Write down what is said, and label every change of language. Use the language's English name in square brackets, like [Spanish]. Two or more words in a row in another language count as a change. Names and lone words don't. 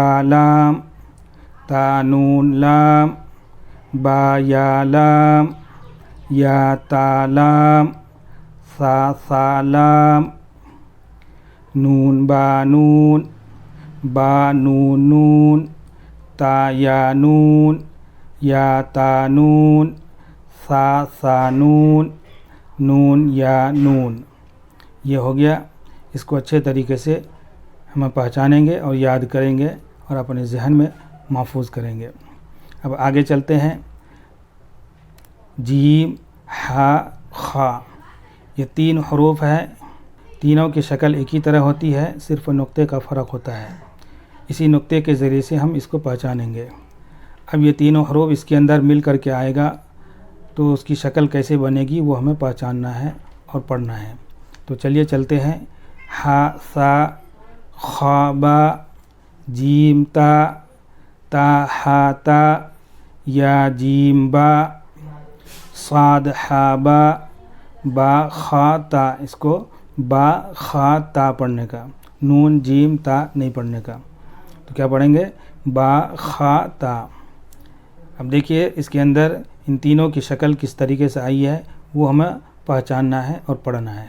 [Urdu] لام تا نون لام با یا لام یا تا لام سا لام نون با نون با نون نون تا یا نون یا تا نون سا نون نون یا نون. یہ ہو گیا. اس کو اچھے طریقے سے ہم پہچانیں گے اور یاد کریں گے اور اپنے ذہن میں محفوظ کریں گے. اب آگے چلتے ہیں. جیم ہا خا یہ 3 حروف ہیں. تینوں کی شکل ایک ہی طرح ہوتی ہے, صرف نقطے کا فرق ہوتا ہے. اسی نقطے کے ذریعے سے ہم اس کو پہچانیں گے. اب یہ تینوں حروف اس کے اندر مل کر کے آئے گا تو اس کی شکل کیسے بنے گی وہ ہمیں پہچاننا ہے اور پڑھنا ہے. تو چلیے چلتے ہیں. ہا سا خا با جیم تا تا ہا تا یا جیم با صاد ہا با با خا تا. اس کو با خا تا پڑھنے کا, نون جیم تا نہیں پڑھنے کا. تو کیا پڑھیں گے؟ با خا تا. اب دیکھیے اس کے اندر ان تینوں کی شکل کس طریقے سے آئی ہے وہ ہمیں پہچاننا ہے اور پڑھنا ہے.